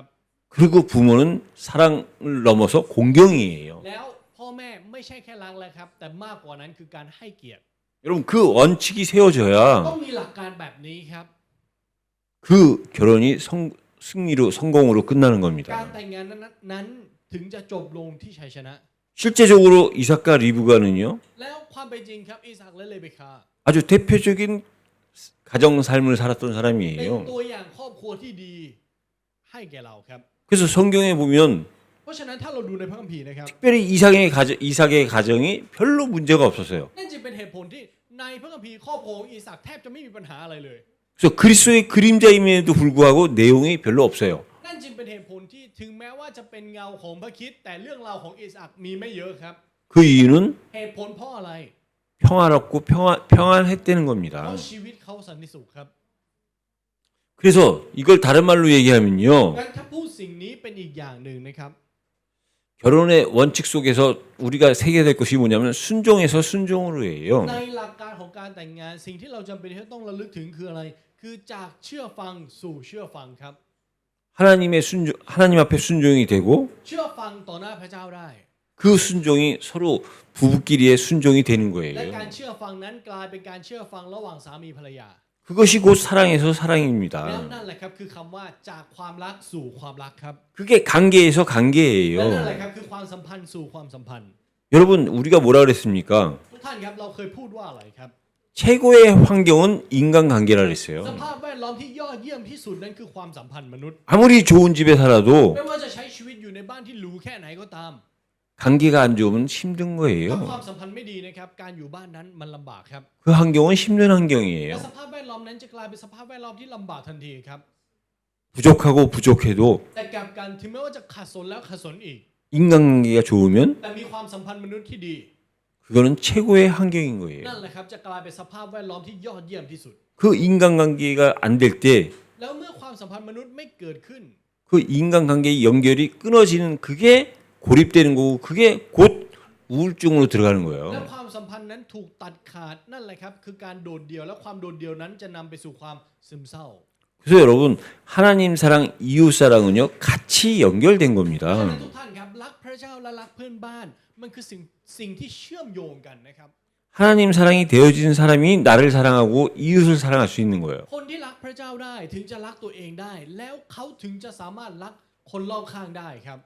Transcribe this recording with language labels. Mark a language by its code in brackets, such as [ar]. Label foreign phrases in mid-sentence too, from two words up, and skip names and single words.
[ko] 그리고 부모는 사랑을 넘어서 공경이에요. [th] แล้วพ่อแม่ไม่ใช่แค่รักแล้วครับแต่มากกว่านั้นคือการให้เกียรติ [ko] 여러분 그 원칙이 세워져야 [th] ต้องมีหลักการแบบนี้ครับ [ko] 그 결혼이 승리로 성공으로 끝나는 [th] การ [ko] 겁니다. [th] แต่งงานนั้นถึงจะจบลงที่ชัยชนะ [ko] 실제적으로 이삭과 리브가는요 [th] แล้วความเป็นจริงครับอิสอัคและเลเบคา [ko] 아주 대표적인 가정 삶을 살았던 [th] เป็น [ko] 사람이에요. [th] ตัวอย่างครอบครัวที่ดีให้แก่เราครับ [ko] 그래서 성경에 보면 [th] เพเพราะฉะนั้นถ้าเราดูในพระคัมภีร์นะครับ [ko] 특별히 이삭의 가정이 별로 문제가 없었어요. [th] นั่นจึงเป็นเหตุผลที่ในพระคัมภีร์ครอบครัวของอีสากแทบจะไม่มีปัญหาอะไรเลย [ko] 그래서 그리스도의 그림자임에도 불구하고 내용이 별로 없어요. [th] นั่นจึงเป็นเหตุผลที่ถึงแม้ว่าจะเป็นเงาของพระคริสต์แต่เรื่องราวของอีสากมีไม่เยอะครับ [ko] 그 이유는 [th] เหตุผลเพราะอะไร [ko] 평화롭고 평안했다는 [th] เพ [ko] 겁니다. [th] ราะชีวิตเขาสันติสุขครับ [ko] 그래서 이걸 다른 말로 얘기하면요. [th] งั้นถ้าพูดสิ่งนี้เป็นอีกอย่างหนึ่งนะครับ [ko] 결혼의 원칙 속에서 우리가 새겨야 될 것이 뭐냐면 순종에서 순종으로 해요. [th] ในหลักการของการแต่งงานสิ่งที่เราจำเป็นที่ต้องระลึกถึงคืออะไร คือจากเชื่อฟังสู่เชื่อฟังครับ [ko] 하나님 앞에 순종이 되고 [th] เชื่อฟังต่อหน้าพระเจ้าได้ [ko] 그 순종이 서로 부부끼리의 순종이 되는 [th] และ [ko] 거예요. [th] การเชื่อฟังนั้นกลายเป็นการเชื่อฟังระหว่างสามีภรรยา [ko] 그것이 곧 사랑에서 [th] แล้ว [ko] 사랑입니다. [th] นั่นแหละครับคือคำว่าจากความรักสู่ความรักครับ [ko] 그게 관계에서 [th] และนั่นแหละ [ko] 관계예요. [th] ครับคือความสัมพันธ์สู่ความสัมพันธ์ [ko] 여러분 우리가 뭐라 그랬습니까? [th] ทุกท่านครับเราเคยพูดว่าอะไรครับ [ko] 최고의 환경은 인간관계라 [th] ส [ko] 그랬어요. [th] ภาพแวดล้อมที่ยอดเยี่ยมที่สุดนั้นคือความสัมพันธ์มนุษย์ [ko] 아무리 좋은 집에 살아도 [th] ไม่ว่าจะใช้ชีวิตอยู่ในบ้านที่หรูแค่ไหนก็ตาม [ko] 관계가 안 좋으면 힘든 [th] ถ้า [ko] 거예요. [th] ความสัมพันธ์ไม่ดีนะครับการอยู่บ้านนั้นมันลำบากครับ [ko] 그 환경은 힘든 [th] และ [ko] 환경이에요. [th] สภาพแวดล้อมนั้นจะกลายเป็นสภาพแวดล้อมที่ลำบากทันทีครับ [ko] 부족하고 부족해도 [th] แต่กลับกันถึงแม้ว่าจะขัดสนแล้วขัดสนอีก [ko] 인간관계가 좋으면 [th] แต่มีความสัมพันธ์มนุษย์ที่ดี [ko] 그거는 최고의 환경인 거예요. [th] นั่นแหละครับจะกลายเป็นสภาพแวดล้อมที่ยอดยี่ยมที่สุด [ko] 그 인간관계가 안 될 때 [th] แล้วเมื่อความสัมพันธ์มนุษย์ไม่เกิดขึ้น [ko] 그 인간관계의 연결이 끊어지는 그게 고립되는 거고 그게 곧 우울증으로 들어가는 [th] และ [ko] 거예요. [th] ความสัมพันธ์นั้นถูกตัดขาดนั่นแหละครับคือการโดดเดี่ยวและความโดดเดี่ยวนั้นจะนำไปสู่ความซึมเศร้า [ko] 그래서 여러분 하나님 사랑, 이웃 사랑은요 같이 연결된 [th] ฉะนั้น [ko] 겁니다. [th] ทุกท่านครับรักพระเจ้าและรักเพื่อนบ้าน มันคือสิ่งที่เชื่อมโยงกันนะครับ [ko] 하나님 사랑이 되어진 사람이 나를 사랑하고 이웃을 사랑할 수 있는 거예요. [th] คนที่รักพระเจ้าได้ถึงจะรักตัวเองได้ แล้วเขาถึงจะสามารถรักคนรอบข้างได้ครับ